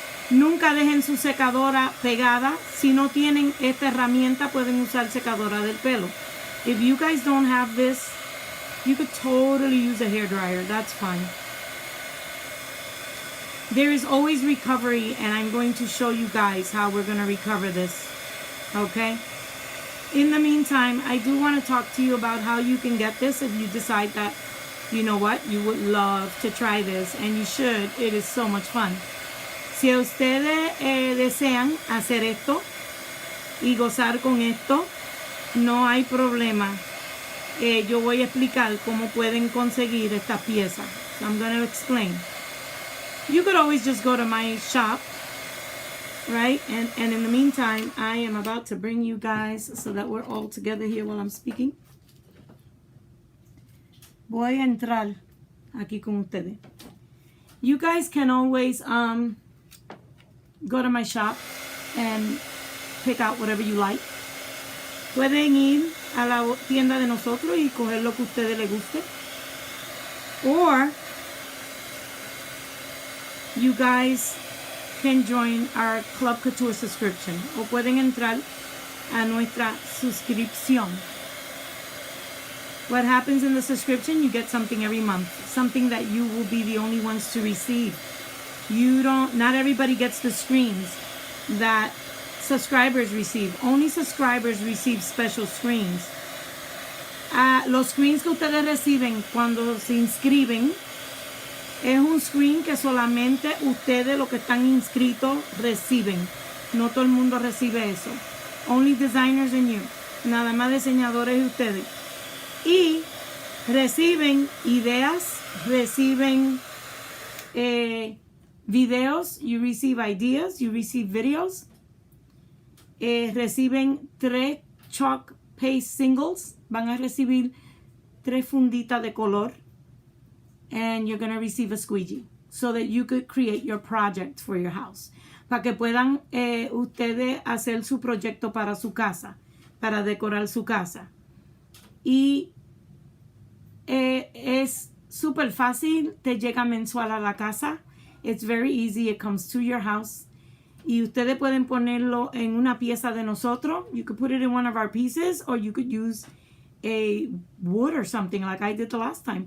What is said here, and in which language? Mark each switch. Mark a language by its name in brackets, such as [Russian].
[Spanish] Nunca dejen su secadora pegada. Si no tienen esta herramienta, pueden usar secadora del pelo. [English] If you guys don't have this, you could totally use a hairdryer. That's fine. There is always recovery, and I'm going to show you guys how we're going to recover this. Okay? In the meantime, I do want to talk to you about how you can get this if you decide that, you know what, you would love to try this, and you should. It is so much fun. [Spanish] Si ustedes desean hacer esto y gozar con esto, no hay problema. Yo voy a explicar cómo pueden conseguir esta pieza. [English] So I'm going to explain. You could always just go to my shop, right? And in the meantime, I am about to bring you guys so that we're all together here while I'm speaking. [Spanish] Voy a entrar aquí con ustedes. [English] You guys can always go to my shop and pick out whatever you like. [Spanish] Pueden ir a la tienda de nosotros y coger lo que a ustedes les guste. [English] Or you guys can join our Club Couture subscription. [Spanish] O pueden entrar a nuestra suscripción. [English] What happens in the subscription? You get something every month. Something that you will be the only ones to receive. Not everybody gets the screens that subscribers receive. Only subscribers receive special screens. [Spanish] Los screens que ustedes reciben cuando se inscriben es un screen que solamente ustedes, los que están inscritos, reciben. No todo el mundo recibe eso. [English] Only designers and you. [Spanish] Nada más diseñadores y ustedes. Y reciben ideas, reciben videos, [English] you receive ideas, you receive videos. [Spanish] Reciben 3 chalk paste singles. Van a recibir 3 funditas de color. [English] And you're going to receive a squeegee so that you could create your project for your house. [Spanish] Para que puedan ustedes hacer su proyecto para su casa, para decorar su casa. Y es súper fácil, te llega mensual a la casa. [English] It's very easy, it comes to your house. [Spanish] Y ustedes pueden ponerlo en una pieza de nosotros. [English] You could put it in one of our pieces, or you could use a wood or something like I did the last time.